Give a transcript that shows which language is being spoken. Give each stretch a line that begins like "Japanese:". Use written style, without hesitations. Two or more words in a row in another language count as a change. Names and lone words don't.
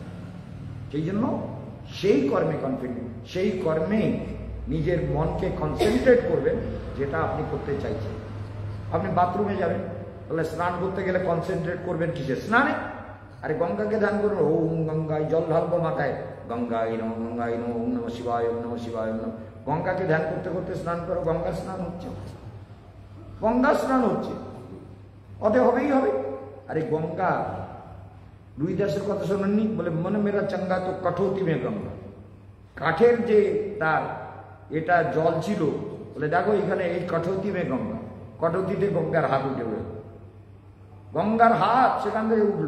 Bangla: সেই জন্য সেই কর্মে কনফিডেন্ট, সেই কর্মে নিজের মনকে কনসেন্ট্রেট করবেন যেটা আপনি করতে চাইছেন। আপনি বাথরুমে যাবেন, তাহলে স্নান করতে গেলে কনসেন্ট্রেট করবেন কিসে? স্নানে। আরে গঙ্গাকে ধ্যান করুন,
Sanskrit: ওম গঙ্গায়,
Bangla: জল ঢালবো মাথায়,
Sanskrit: গঙ্গায় নম গঙ্গায় নম, ওম নমঃ শিবায়, ওম নমঃ শিবায়, ওম নমঃ।
Bangla: গঙ্গাকে ধ্যান করতে করতে স্নান করো, গঙ্গা স্নান হচ্ছে, গঙ্গা স্নান হচ্ছে, অতে হবেই হবে। আরে গঙ্গা, রুইদাসের কথা শোনেননি?
Hindi: বলে मन मेरा चंगा तो कठौती में गंगा।
Bangla: কাঠের যে তার এটা জল ছিল, বলে দেখো এখানে এই
Hindi: কঠৌতি মে গঙ্গা,
Bangla: কঠৌতিতে গঙ্গার হাত উঠে গেল, গঙ্গার হাত সেখান থেকে উঠলো।